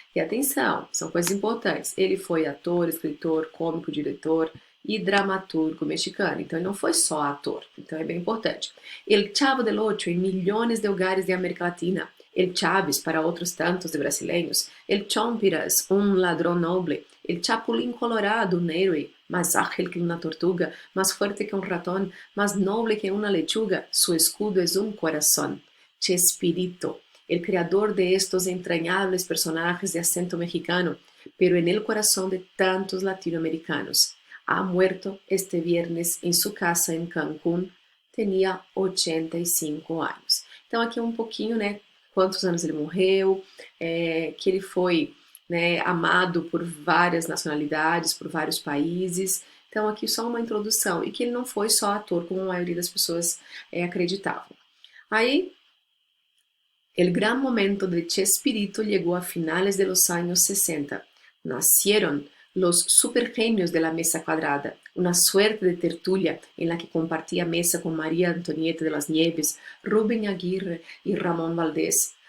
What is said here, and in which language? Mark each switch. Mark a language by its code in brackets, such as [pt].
[pt] E atenção, são coisas importantes. Ele foi ator, escritor, cômico, diretor e dramaturgo mexicano. Então ele não foi só ator. Então é bem importante. El Chavo del Ocho em milhões de lugares de América Latina. El Chaves para outros tantos de brasileiros. El Chompiras, um ladrão noble. [es] El Chapulín Colorado, um héroe, más ágil que una tortuga, más fuerte que un ratón, más noble que una lechuga. Su escudo es un corazón. Chespirito, el creador de estos entrañables personajes de acento mexicano, pero en el corazón de tantos latinoamericanos. Ha muerto este viernes en su casa en Cancún, tenía 85 anos. [pt] Então aqui um pouquinho, né, quantos anos ele morreu, que ele foi, né, amado por várias nacionalidades, por vários países. Então aqui só uma introdução, e que ele não foi só ator, como a maioria das pessoas acreditavam. [es] Aí, el gran momento de Chespirito llegó a finales de los años 60. Nacieron los supergenios de la mesa cuadrada, una suerte de tertulia en la que compartía mesa con María Antonieta de las Nieves, Rubén Aguirre y Ramón Valdés.